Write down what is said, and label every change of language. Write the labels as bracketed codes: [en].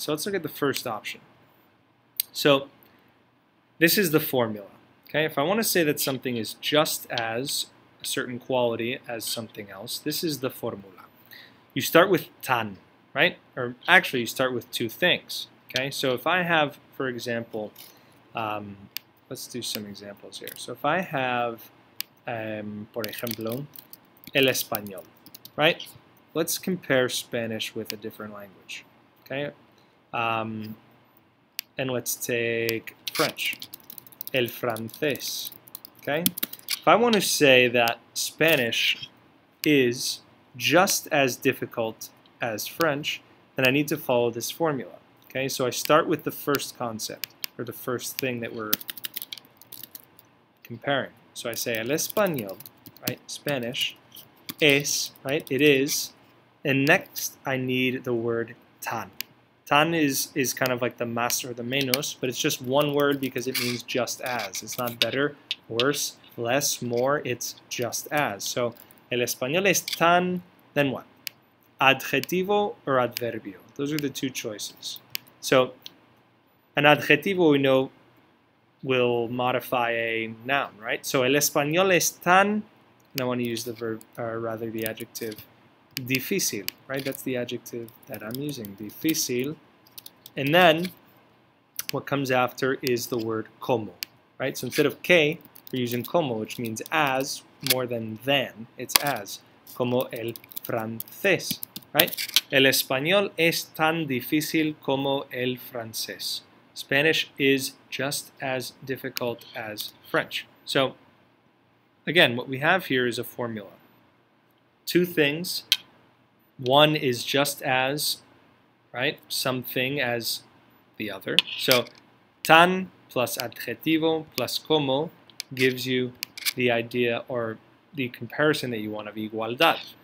[en] So let's look at the first option. So this is the formula, okay? If I want to say that something is just as a certain quality as something else, this is the formula. You start with tan, right? Or actually you start with two things, okay? So if I have, for example, let's do some examples here. So if I have, [es] por ejemplo, [en] el español, right? Let's compare Spanish with a different language, okay? And let's take French, el francés, okay? If I want to say that Spanish is just as difficult as French, then I need to follow this formula. Okay, so I start with the first concept, or the first thing that we're comparing. So I say el español, right, Spanish, es, right, it is, and next I need the word tan. Tan is kind of like the más or the menos, but it's just one word because it means just as. It's not better, worse, less, more, it's just as. [es] So el español es tan, [en] then what? [es] Adjetivo or adverbio? [en] Those are the two choices. So an adjetivo we know will modify a noun, right? So [es] el español es tan, [en] and I want to use the verb, or rather the adjective, difícil, right? That's the adjective that I'm using, difícil. And then what comes after is the word como, right? So instead of que, we're using como, which means as, more than, it's as. [es] Como el francés, right? El español es tan difícil como el francés. [en] Spanish is just as difficult as French. So, again, what we have here is a formula. Two things. One is just as, right, something as the other. So, tan plus adjetivo plus como gives you the idea or the comparison that you want of igualdad.